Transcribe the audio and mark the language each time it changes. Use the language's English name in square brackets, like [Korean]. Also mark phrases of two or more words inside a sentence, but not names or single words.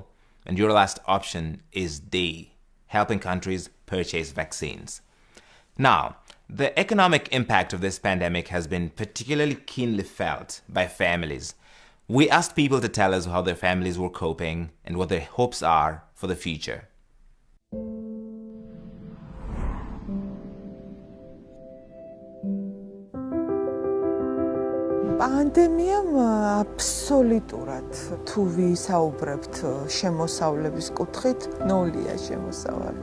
[English] And your last option is D, helping countries purchase vaccines. Now, the economic impact of this pandemic has been particularly keenly felt by families. We asked people to tell us how their families were coping and what their hopes are for the future. [Georgian] პანდემიამ აბსოლუტურად თუ ვისაუბრებთ შემოსავლების კუთხით, ნულია შემოსავალი.